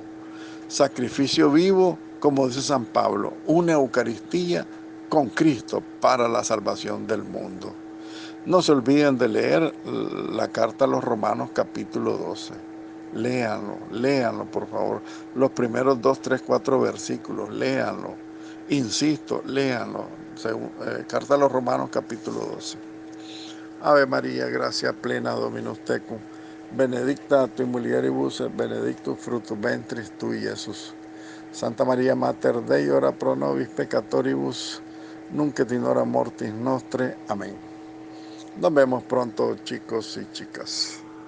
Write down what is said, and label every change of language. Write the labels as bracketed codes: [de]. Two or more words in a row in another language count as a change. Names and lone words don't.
[es] Sacrificio vivo, como dice San Pablo, una Eucaristía con Cristo para la salvación del mundo. No se olviden de leer la carta a los Romanos capítulo 12. Léanlo por favor. Los primeros 2, 3, 4 versículos, léanlo. Insisto, léanlo. Carta a los Romanos capítulo 12. [la] Ave María, gracia plena, Dominus tecum. Benedicta tu in mulieribus et benedictus fructus ventris tui, Jesús. Santa María Mater Dei, ora pro nobis peccatoribus, nunc et in hora mortis nostre. Amén. [es] Nos vemos pronto, chicos y chicas.